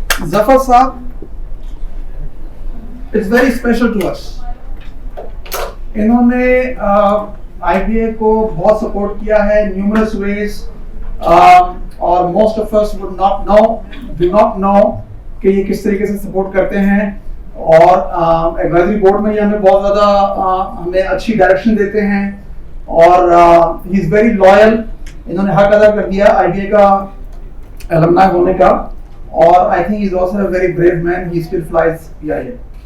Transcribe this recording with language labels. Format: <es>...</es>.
<en>Zafar Saab is very special to us.</en> <hi>इन्होंने IBA को बहुत सपोर्ट किया है</hi> <en>numerous ways,</en> <hi>और</hi> <en>most of us do not know</en> <hi>कि ये किस तरीके से सपोर्ट करते हैं, और एडवाइजरी बोर्ड में ये हमें बहुत ज़्यादा हमें अच्छी डायरेक्शन देते हैं, और</hi> <en>He is very loyal.</en> <hi>इन्होंने हक अदा कर दिया IBA का alumni होने का, और</hi> <en>I think he is also a very brave man. He still flies PIA.</en>